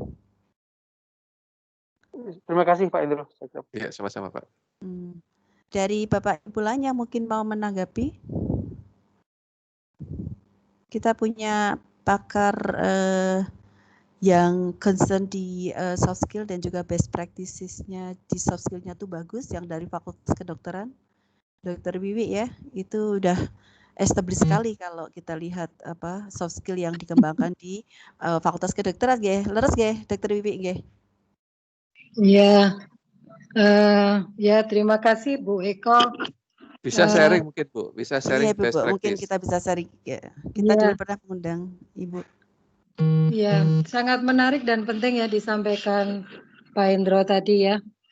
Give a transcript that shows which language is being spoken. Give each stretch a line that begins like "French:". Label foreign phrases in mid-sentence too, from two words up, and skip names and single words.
Indonesian: Terima kasih Pak Indro. Ya, sama-sama Pak. Dari Bapak Ibu lainnya mungkin mau menanggapi? Kita punya pakar yang concern di
English: soft skill
Indonesian: dan juga
English: best practices-nya
Indonesian: di
English: soft skill-nya
Indonesian: tuh bagus, yang dari Fakultas Kedokteran, Dr. Wiwi ya, itu udah established sekali kalau kita lihat
English: soft skill
Indonesian: yang dikembangkan di Fakultas Kedokteran nggih.
Javanese: Leres nggih, Dr. Wiwi nggih.
Indonesian: Ya, ya terima kasih Bu Eko. Bisa sharing mungkin Bu, bisa sharing Iya, Bu,
English: best practice.
Indonesian: mungkin kita bisa sharing. Ya. Kita dulu pernah mengundang Ibu. Ya, sangat menarik dan penting ya disampaikan Pak Indro tadi ya.